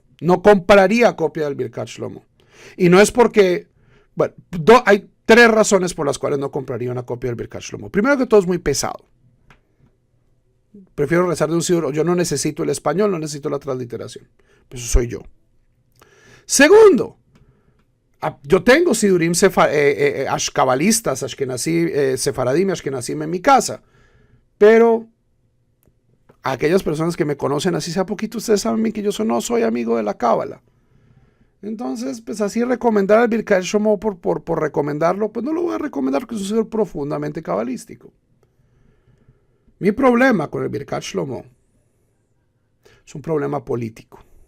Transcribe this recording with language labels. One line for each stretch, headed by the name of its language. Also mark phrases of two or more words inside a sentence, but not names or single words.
Spanish: No compraría copia del Birkat Shlomo. Y no es porque, bueno, hay tres razones por las cuales no compraría una copia del Birkat Shlomo. Primero que todo, es muy pesado. Prefiero rezar de un sidur. Yo no necesito el español, no necesito la transliteración. Eso soy yo. Segundo, yo tengo sidurim ashkabalistas, ashkenazí, sefaradim, ashkenazim en mi casa. Pero aquellas personas que me conocen así sea poquito, ustedes saben que yo no soy amigo de la cábala. Entonces, pues así recomendar el Birkat Shlomo por recomendarlo, pues no lo voy a recomendar porque es un sidur profundamente cabalístico. Mi problema con el Birkat Shlomo es un problema político.